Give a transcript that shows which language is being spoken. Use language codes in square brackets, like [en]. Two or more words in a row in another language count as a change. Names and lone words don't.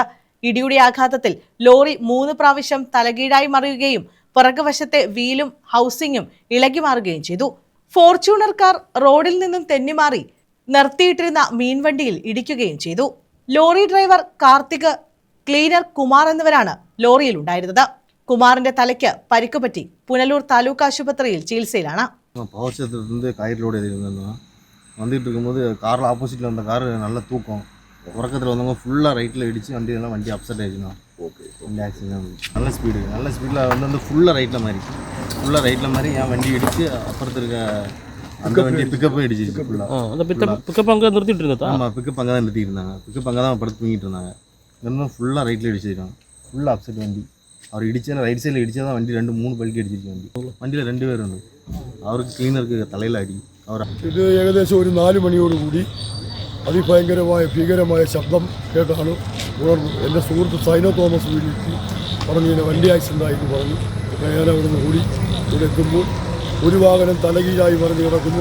[ml] ഇടിയുടെ ആഘാതത്തിൽ ലോറി 3 പ്രാവശ്യം തലകീഴായി മറിയുകയും പുറകുവശത്തെ വീലും ഹൗസിംഗും ഇളകി മാറുകയും ചെയ്തു. ഫോർച്യൂണർ കാർ റോഡിൽ നിന്നും തെന്നിമാറി നിർത്തിയിട്ടിരുന്ന മീൻവണ്ടിയിൽ ഇടിക്കുകയും ചെയ്തു. ലോറി ഡ്രൈവർ കാർത്തിക്, ക്ലീനർ കുമാർ എന്നിവരാണ് ലോറിയിൽ ഉണ്ടായിരുന്നത്. കുമാറിന്റെ തലയ്ക്ക് പരിക്കുപറ്റി പുനലൂർ താലൂക്ക് ആശുപത്രിയിൽ ചികിത്സയിലാണ്. [ta] வந்துட்டு இருக்கும்போது காரில் ஆப்போசிட்டில் வந்த கார் நல்ல தூக்கம், உறக்கத்தில் வந்தவங்க ஃபுல்லாக ரைட்டில் இடித்து வண்டி அப்செட் ஆகிடுச்சுண்ணா. வண்டி ஆக்சிடென்ட் நல்ல ஸ்பீடில் வந்து ஃபுல்லாக ரைட்டில் மாதிரி என் வண்டி இடித்து அப்புறத்து இருக்க அந்த வண்டி பிக்கப்பும் இடிச்சிச்சு ஃபுல்லாக. அந்த பிக்கப் அங்கே நிறுத்திட்டு இருந்தா? ஆமாம், பிக்கப் அங்கே தான் நிறுத்திட்டு இருந்தாங்க. பிக்கப் அங்கே தான் படுத்து தூங்கிட்டு இருந்தாங்க. இன்னும் ஃபுல்லாக ரைட்டில் இடிச்சிருக்காங்க. ஃபுல்லாக அப்செட் வண்டி. அவர் இடிச்சா [en] right side [ta] இடிச்சா தான் வண்டி 2-3 பல்கி அடிச்சிருக்கு. [ml] വണ്ടിയിൽ 2 പേരുണ്ട്. അവർക്ക് ക്ലീനർക്ക് തലയിൽ അടി. ഇത് ഏകദേശം ഒരു 4 മണിയോടുകൂടി അതിഭയങ്കരമായ ഭീകരമായ ശബ്ദം കേട്ടാണ് ഉണർന്നു. എൻ്റെ സുഹൃത്ത് സൈനോ തോമസ് വിളിച്ച് പറഞ്ഞു ഇങ്ങനെ വണ്ടി ആക്സിഡൻ്റ് ആയിട്ട് പറഞ്ഞു. ഞാൻ അവിടുന്ന് കൂടി ഇവിടെ എത്തുമ്പോൾ ഒരു വാഹനം തലകീഴായി മറിഞ്ഞ് കിടക്കുന്നു.